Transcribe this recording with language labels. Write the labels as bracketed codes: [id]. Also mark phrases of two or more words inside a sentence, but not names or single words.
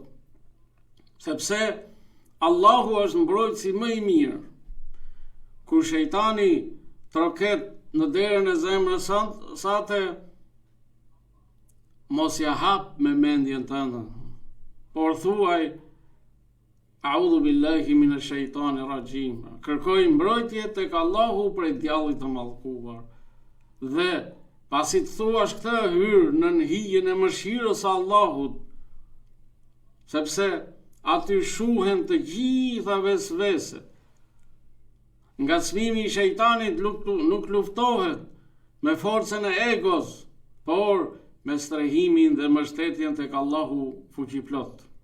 [sq] Sepse Allahu është mbrojtësi më i mirë. Kur shejtani troket në derën e zemrës sate, mos ja hap me mendjen tënde, por thuaj [ar] أعوذ بالله من الشيطان الرجيم. [sq] Kërkoj mbrojtje tek Allahu prej djallit të mallkuar. Dhe pasi të thuash këtë, hyr në hijen e mëshirës së Allahut, sepse aty shuhen të gjitha vesveset. Ngacmimi i shejtanit nuk luftohet me forcën e egos, por me strehimin dhe mbështetjen tek Allahu fuqiplot.